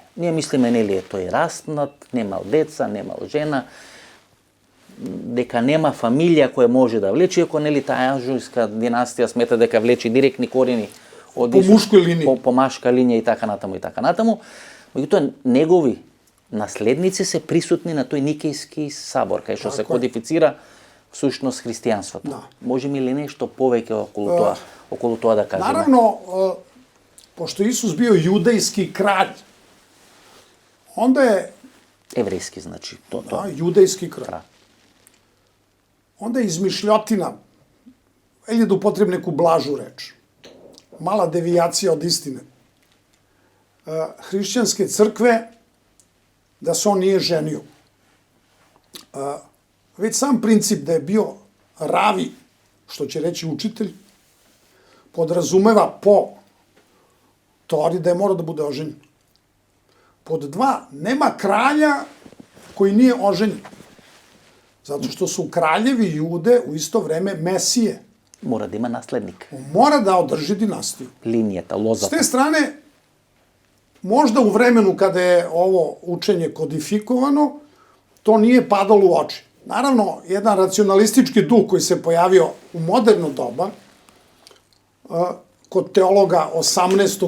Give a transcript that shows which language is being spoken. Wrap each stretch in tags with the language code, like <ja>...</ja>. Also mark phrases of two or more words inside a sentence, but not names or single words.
<mk>Ние мислиме, нели е тој растнат, немал деца, немал жена, дека нема фамилија која може да влече, ако нели таа Јанжујска династија смета дека влече директни корени од</mk> <sr>По мушкој линија.</sr> <mk>по машка линија и така натаму и така натаму. Меѓутоа негови наследници се присутни на тој Никејски собор, кај што се кодифицира всушност христијанството. Да. Може ми ли нешто повеќе околу тоа да кажеме?</mk> <sr>Naravno, pošto je Isus bio judejski kralj, onda je,</sr> <mk>Еврејски, значи, тоа.</mk> <sr>da, judejski kralj,</sr> <mk>Да.</mk> <sr>onda je izmišljotina, ili da upotrebim neku blažu reč, mala devijacija od istine, hrišćanske crkve, da se on nije ženio. Već sam princip da je bio ravi, što će reći učitelj, podrazumeva po Tori da je mora da bude oženjen. Pod dva, nema kralja koji nije oženjen. Zato što su kraljevi Jude u isto vreme mesije.</sr> <mk>Мора да има наследник.</mk> <sr>On mora da održi dinastiju.</sr> <mk>Линијата,</mk> <sr>S</sr> <mk>лозата.</mk> <sr>te strane, možda u vremenu kada je ovo učenje kodifikovano, to nije padalo u oči. Naravno, jedan racionalistički duh koji se pojavio u moderno doba, kod teologa 18.</sr>